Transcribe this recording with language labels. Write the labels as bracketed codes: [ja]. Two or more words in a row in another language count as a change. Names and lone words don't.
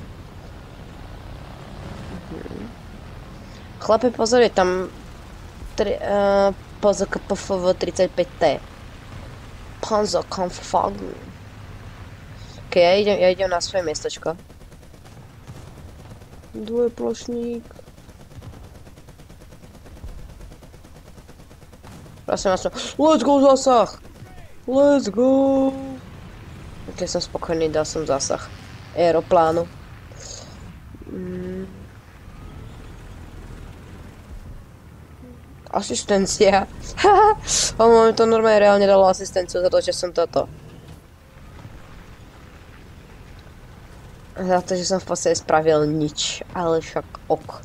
[sk] Chlape, pozor, je tam PZKPFV 35T. Panzerkampfwagen. Ok, ja idem na svoje miestečko. Dvojplošník. Prosím vás, [en] let's go zásah! Let's go! [sk] Ok, som spokojný, dal som zásah aeroplánu. Asistencia. Máme to normálne reálne dalo asistenciu za to, že som toto. Za to, že som v podstate spravil nič, ale však ok.